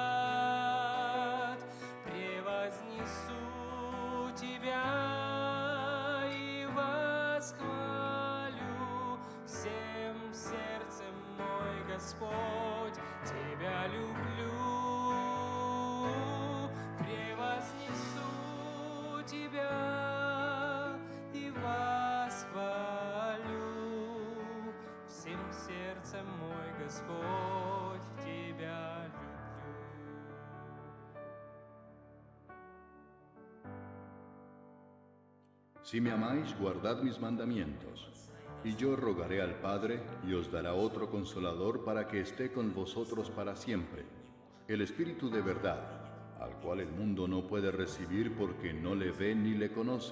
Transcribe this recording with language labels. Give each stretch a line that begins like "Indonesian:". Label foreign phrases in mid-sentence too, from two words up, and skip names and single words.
Russian: Вознесу Тебя и восхвалю всем сердцем, мой Господь, Тебя люблю. Превознесу Тебя и восхвалю всем сердцем, мой Господь, Тебя люблю.
Spanish: Si me amáis, guardad mis mandamientos. Y yo rogaré al Padre, y os dará otro Consolador para que esté con vosotros para siempre, el Espíritu de verdad, al cual el mundo no puede recibir porque no le ve ni le conoce.